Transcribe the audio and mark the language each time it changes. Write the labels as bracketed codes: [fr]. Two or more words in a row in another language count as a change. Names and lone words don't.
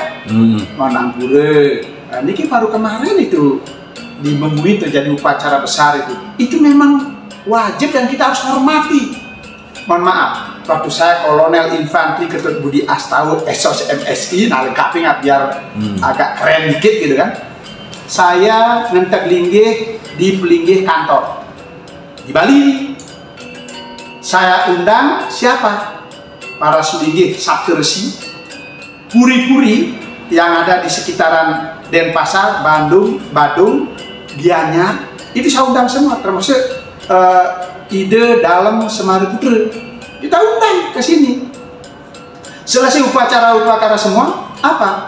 [id] Manampura, ini baru kemarin itu di Mengui terjadi upacara besar itu memang wajib dan kita harus hormati. Mohon maaf, waktu saya Kolonel Infantri Ketut Budi Astawa SOS MSI, nah lengkapin biar agak keren dikit gitu kan. Saya ngentek linggih di pelinggih kantor di Bali. Saya undang siapa? Para sulinggih Sabtu Resi, puri-puri yang ada di sekitaran Denpasar, Bandung, Badung, Gianyar, itu saya undang semua, termasuk ide dalam Semari Putra. Kita undang ke sini. Selesai upacara semua, apa?